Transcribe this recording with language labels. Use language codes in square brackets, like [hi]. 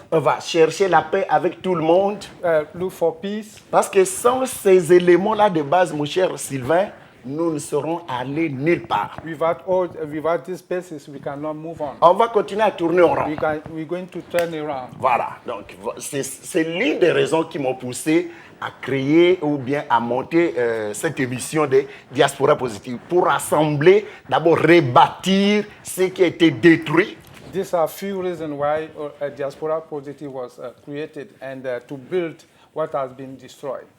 [fr] On va chercher la paix avec tout le monde. [en] Look for peace. [fr] Parce que sans ces éléments-là de base, mon cher Sylvain, nous ne serons allés nulle part. [en] Without these bases, we cannot move on. [fr] On va continuer à tourner en rond. [en] We're going to turn around. [fr] Voilà. Donc, c'est l'une des raisons qui m'ont poussé à créer ou bien à monter cette émission de Diaspora Positive pour rassembler, d'abord rebâtir ce qui a été détruit. [en] These are few reasons why Diaspora Positive was created and to build what has been destroyed.